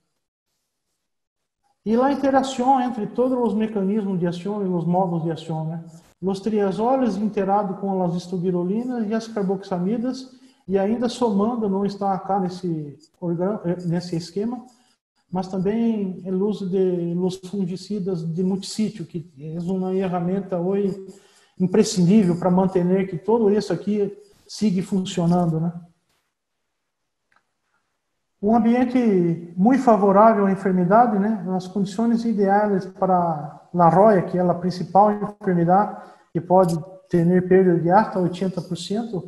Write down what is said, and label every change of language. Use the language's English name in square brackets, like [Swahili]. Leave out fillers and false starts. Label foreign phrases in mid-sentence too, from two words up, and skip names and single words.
[Portuguese] E a interação entre todos os mecanismos de ação e os modos de ação, né? Os triazoles interagem com as estubirolinas e as carboxamidas, e ainda somando, não está cá nesse esquema, mas também o uso [Spanish] de los fungicidas [Portuguese] de multissítio, que é uma ferramenta hoje imprescindível para manter que todo isso aqui siga funcionando, né? Um ambiente muito favorável à enfermidade, né? As condições ideais para a roia, que é a principal enfermidade, que pode ter perda de até 80%.